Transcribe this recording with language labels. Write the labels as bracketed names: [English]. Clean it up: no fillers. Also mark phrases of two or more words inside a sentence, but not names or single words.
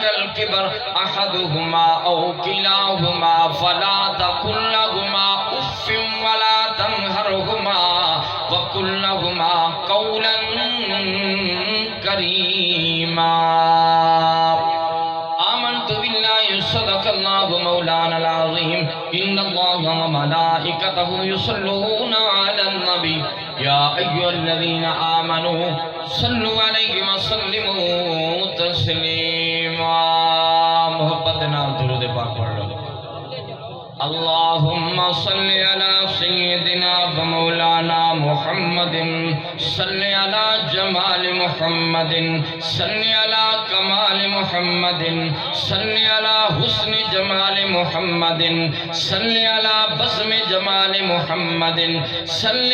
[Arabic] الكبر أحدهما أو كلاهما فلا تقل لهما أف ولا تنهرهما وقل لهما قولا كريما آمنت بالله صدق الله مولانا العظيم إن الله وملائكته يصلون على النبي يا أيها الذين آمنوا صلوا عليه وسلموا تسليما [Punjabi] محبت نال درود پاک پڑھ لو [Arabic] اللهم صل على سيدنا ومولانا محمد صل على جمال محمد صل على كمال محمد صل على حسن جمال محمد صل على بسم جمال محمد صل